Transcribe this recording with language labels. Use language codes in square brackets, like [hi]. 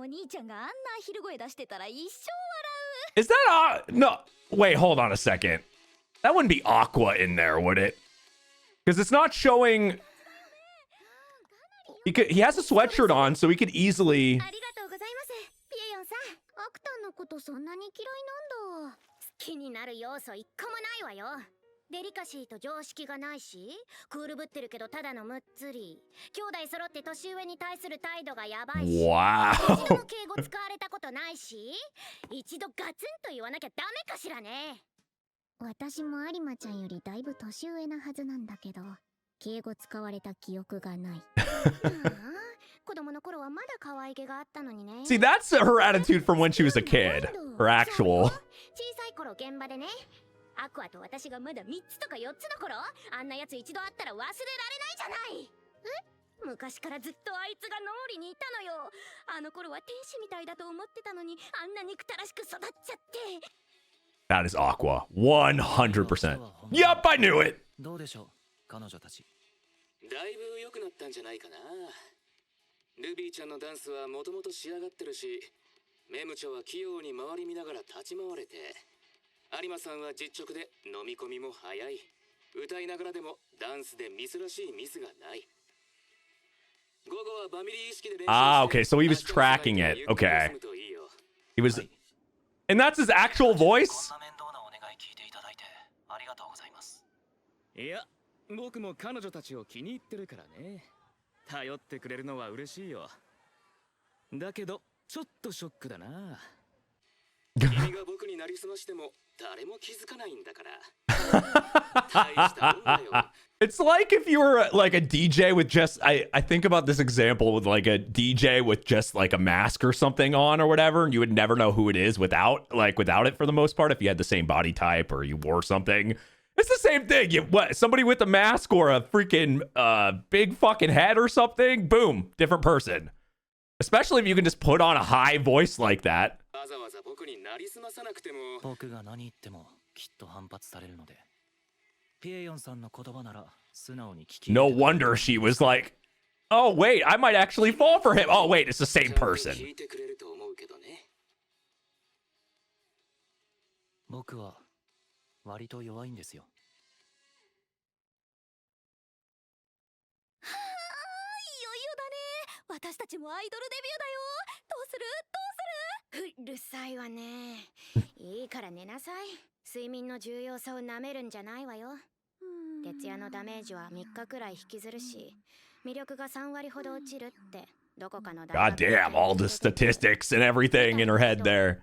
[ja] お兄ちゃんがあんなアヒル声出してたら一生 [en] Is that no? Wait, hold on a second. That wouldn't be Aqua in there, would it? Because it's not showing. He has a sweatshirt on, so he could easily. [ja] ありがとうございます。ピエヨンさん、アクタンのことそんなに嫌いなんだ。好きになる要素一個もないわよ。デリカシーと常識がないし、クールぶってるけどただのむっつり。兄弟揃って年上に対する態度がやばいし。 [en] Wow. [ja] 一度も敬語使われたことないし、一度ガツンと言わなきゃダメかしらね。私も有馬ちゃんよりだいぶ年上なはずなんだけど、敬語使われた記憶がない。子供の頃はまだ可愛げがあったのにね。 [en] See, that's her attitude from when she was a kid. Her actual. [ja] 小さい頃現場でね、アクアと私がまだ3つとか4つの頃、あんなやつ一度会ったら忘れられないじゃない。昔からずっとあいつが脳裏にいたのよ。あの頃は天使みたいだと思ってたのに、あんな憎たらしく育っちゃって。 [en] That is Aqua. 100%. Yup, I knew it. [ja] どうでしょう、彼女たち。だいぶ良くなったんじゃないかな。ルビーちゃんのダンスはもともと仕上がってるし、メムチョは器用に回り見ながら立ち回れて、有馬さんは実直で飲み込みも早い。歌いながらでもダンスでミスらしいミスがない。午後はバミリー意識で練習して。 [en] Ah, okay, so he was tracking it. Okay. He was. And that's his actual voice? [ja] こんな面倒なお願い聞いていただいてありがとうございます。いや、僕も彼女たちを気に入ってるからね。頼ってくれるのは嬉しいよ。だけどちょっとショックだな。君が僕になりすましても誰も気づかないんだから。大したもんだよ。 [en] It's like if you were like a DJ with just I think about this example with like a DJ with just like a mask or something on or whatever, and you would never know who it is without it for the most part if you had the same body type or you wore something. It's the same thing. You what somebody with a mask or a freaking big fucking head or something, boom, different person. Especially if you can just put on a high voice like that. [ja] わざわざ僕になりすまさなくても、僕が何言ってもきっと反発されるので。ピエヨンさんの言葉なら素直に聞き。 [en] No wonder she was like, oh wait, I might actually fall for him. Oh wait, it's the same person. [ja] 聞いてくれると思うけどね。僕は割と弱いんですよ。余裕だね。私たちもアイドルデビューだよ。どうする？うるさいわね。いいから寝なさい。睡眠の重要さをなめるんじゃないわよ。徹夜のダメージは3日くらい引きずるし、魅力が3割ほど落ちるってどこかの [en] God damn, all the statistics and everything in her head there.